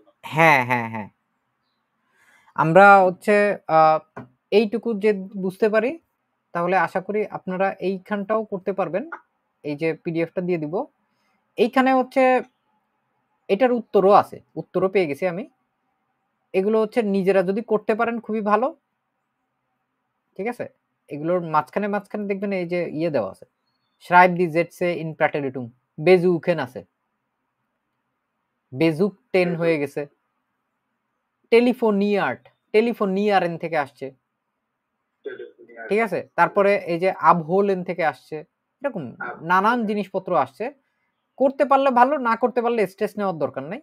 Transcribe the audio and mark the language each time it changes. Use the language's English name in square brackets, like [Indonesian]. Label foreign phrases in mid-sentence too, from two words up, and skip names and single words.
[Bangla] হ্যাঁ হ্যাঁ হ্যাঁ, আমরা হচ্ছে এইটুকু যে বুঝতে পারি, তাহলে আশা করি আপনারা এইখানটাও করতে পারবেন। এই যে পিডিএফটা দিয়ে দিব, এইখানে হচ্ছে এটার উত্তরও আছে, উত্তরও পেয়ে গেছি আমি। এগুলো হচ্ছে নিজেরা যদি করতে পারেন খুবই ভালো, ঠিক আছে। এগুলোর মাঝখানে মাঝখানে দেখবেন এই যে ইয়ে দেওয়া আছে, [German] schreib die Sätze in Präteritum, besuchen আছে, besuchten [Bangla] হয়ে গেছে, [German] telefoniert, telefonieren [Bangla] থেকে আসছে, ঠিক আছে। তারপরে এই যে আবহোলেন থেকে আসছে, এরকম নানান জিনিসপত্র আসছে। করতে পারলে ভালো, না করতে পারলে স্ট্রেস নেওয়ার দরকার নাই।